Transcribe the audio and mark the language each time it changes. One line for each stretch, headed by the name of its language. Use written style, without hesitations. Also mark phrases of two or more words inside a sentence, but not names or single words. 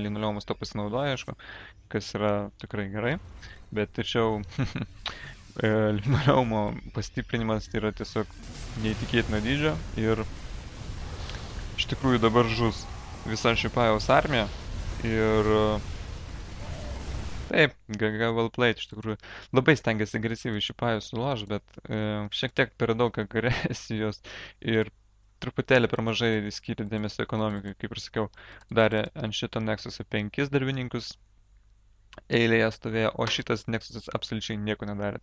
Lithuanian: Linoleumas to pasinaudoja, aišku, kas yra tikrai gerai. Bet tačiau Linoleumo pastiprinimas yra tiesiog neįtikėtino dydžio ir iš tikrųjų dabar žus visa šipajaus armija ir taip,
English: GG well played,
Lithuanian: iš tikrųjų labai stengiasi agresyviai šipajus sulož, bet šiek tiek per daug agresijos ir truputėlį per mažai skyrė dėmesio ekonomikai, kaip ir sakiau, darė ant šito Nexus'o 5 darbininkus eilėje stovėjo, o šitas Nexus'as absoliučiai nieko nedarė.